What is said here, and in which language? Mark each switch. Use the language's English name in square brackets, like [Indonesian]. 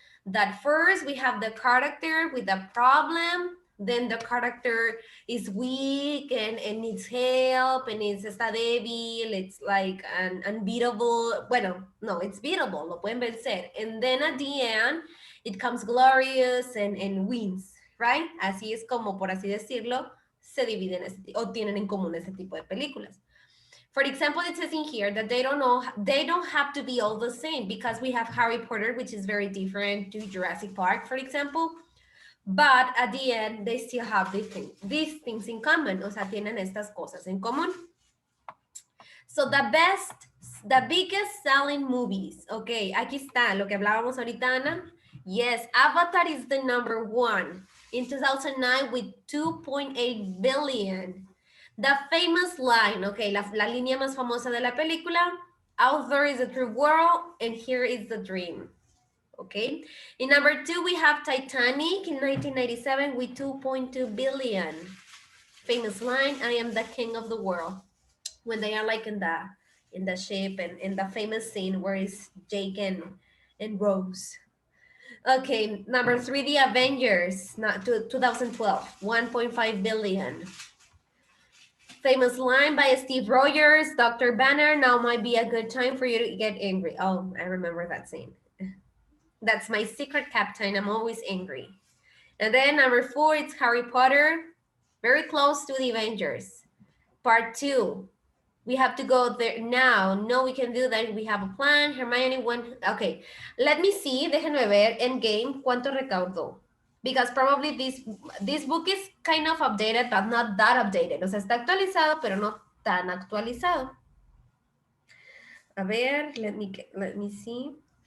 [English] That first we have the character with a problem, then the character is weak and needs help and [Spanish] está débil, [English] it's like an unbeatable, [Spanish] bueno, no, [English] it's beatable, [Spanish] lo pueden vencer. [English] And then at the end, it comes glorious and wins, right? [Spanish] Así es como, por así decirlo, se dividen o tienen en común ese tipo de películas. [English] For example, it says in here that they don't have to be all the same because we have Harry Potter, which is very different to Jurassic Park, for example. But at the end, they still have these things in common. [Spanish] O sea, tienen estas cosas en común. [English] So the biggest selling movies. [Spanish] Okay, aquí está lo que hablábamos ahorita, Ana. [English] Yes, Avatar is the number one in 2009 with 2.8 billion. The famous line, okay, [Spanish] la línea más famosa de la película, [English] out there is a true world and here is the dream. Okay, in number two, we have Titanic in 1997 with 2.2 billion. Famous line, I am the king of the world. When they are like in the ship and in the famous scene where it's Jake and Rose. Okay, number three, The Avengers, 2012, 1.5 billion. Famous line by Steve Rogers, Dr. Banner, now might be a good time for you to get angry. Oh, I remember that scene. That's my secret captain, I'm always angry. And then number four, it's Harry Potter, very close to The Avengers. Part two, we have to go there now. No, we can do that. We have a plan. Hermione won. Okay, let me see. [Spanish] Déjenme ver Endgame cuánto recaudó. [English] Because probably this book is kind of updated, but not that updated. [Spanish] O sea, está actualizado, pero no tan actualizado. A ver, [English] let me see.